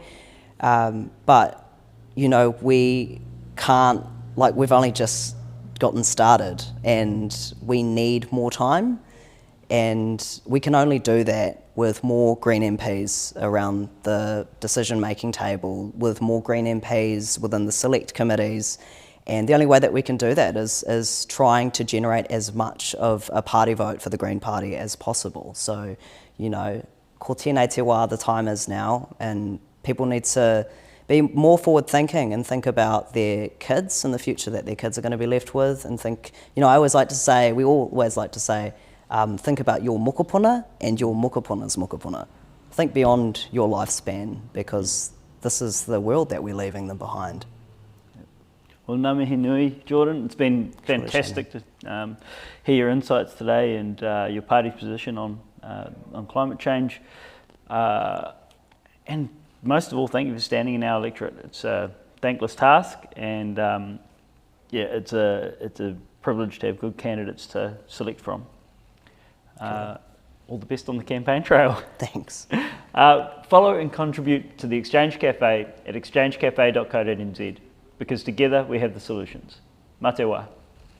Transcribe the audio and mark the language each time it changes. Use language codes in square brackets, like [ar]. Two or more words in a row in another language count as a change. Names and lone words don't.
[en] But, you know, we can't, like, we've only just gotten started and we need more time, and we can only do that with more Green MPs around the decision-making table, with more Green MPs within the select committees. And the only way that we can do that is trying to generate as much of a party vote for the Green Party as possible. So, you know, [mi] ko tēnei te wā, [en] the time is now, and people need to be more forward-thinking and think about their kids and the future that their kids are going to be left with, and think, you know, we always like to say, think about your mokopuna and your mokopuna's mokopuna. Think beyond your lifespan, because this is the world that we're leaving them behind. Well, [mi] ngā mihi nui, Jordan. [en] It's been fantastic to hear your insights today and your party's position on climate change. And most of all, thank you for standing in our electorate. It's a thankless task, and yeah, it's a privilege to have good candidates to select from. All the best on the campaign trail. Thanks. Follow and contribute to the Exchange Cafe at exchangecafe.co.nz, because together we have the solutions. [mi] Mā te wā.